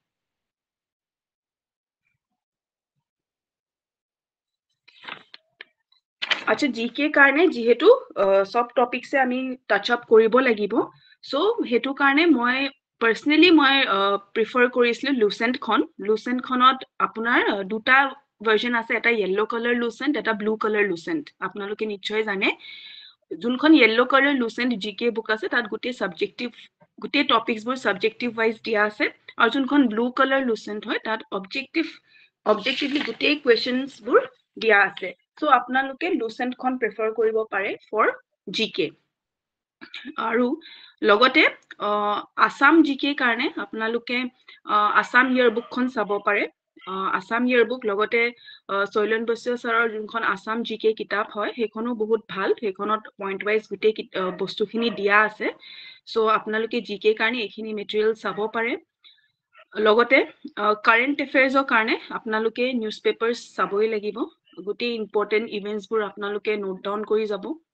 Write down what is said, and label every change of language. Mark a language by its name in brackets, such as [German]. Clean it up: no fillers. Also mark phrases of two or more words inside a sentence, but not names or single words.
[Assamese] আচ্ছা জিকে কাৰণে যেহেতু সব টপিকছে আমি [English] touch up [Assamese] কৰিব লাগিব সো হেতু কাৰণে মই পাৰ্সোনালি মই প্ৰিফাৰ কৰিছিলো লুচেন্টখনত আপোনাৰ দুটা ভাৰ্জন আছে এটা [English] yellow color [Assamese] লুচেন্ট এটা [English] blue color [Assamese] লুচেন্ট আপোনালোকে নিশ্চয় জানে যোনখন [English] yellow color [Assamese] লুচেন্ট [English] GK book [Assamese] আছে তাত গোটেই সাবজেক্টিভ গোটেই টপিকছবোৰ [English] subjective wise [Assamese] দিয়া আছে আৰু যোনখন [English] blue color [Assamese] লুচেন্ট হয় তাত অবজেক্টিভলি গোটেই কোৱেশ্চনছবোৰ দিয়া আছে সো আপোনালোকে লুচেন্টখন প্ৰিফাৰ কৰিব পাৰে [English] for GK [Assamese] আৰু লগতে আসাম জিকে কাৰণে আপোনালোকে আসাম ইয়াৰবুকখন চাব পাৰে আসাম ইয়াৰবুক লগতে শৈলেন বৈশ্য ছাৰৰ যোনখন আসাম জিকে কিতাপ হয় সেইখনো বহুত ভাল সেইখনত [English] point wise [Assamese] গোটেই বস্তুখিনি দিয়া আছে সো আপোনালোকে জিকে কাৰণে এইখিনি মেটেৰিয়েল চাব পাৰে লগতে [English] current affairs [Assamese] কাৰণে আপোনালোকে [English] news papers [Assamese] চাবই লাগিব গোটেই [English] important events [Assamese] আপোনালোকে [English] note down [Assamese] কৰি যাব